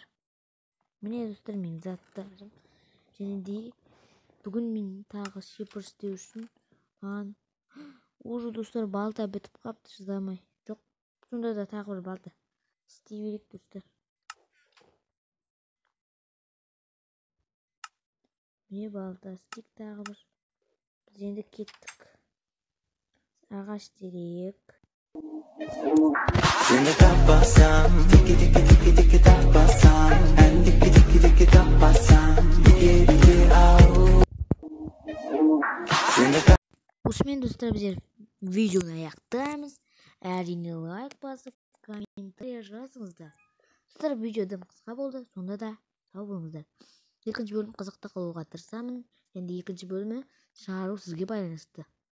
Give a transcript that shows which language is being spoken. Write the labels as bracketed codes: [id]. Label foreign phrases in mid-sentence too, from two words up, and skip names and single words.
[kk] Міне достар, мен заттарым. Және де бүгін мен тағы шипыр істеу үшін уже достар, балта бітіп қапты, шыдамай. Жоқ, сонда да тағы бір балта істей берейік достар. Міне балта істейік тағы бір. Біз енді кеттік. Ағаш терек. Seni tapasam, tiki tapasam, and tiki tapasam, tiki au. Осымен достар, біздер видеоны аяқтаймыз. Әрине лайк басып, комментарий жазыңыздар. Достар, видеодан қысқа болды, сонда да сау болыңыздар. Екінші бөлім қызықты қылуға тырысамын. Енді екінші бөлімі шығару сізге байланысты.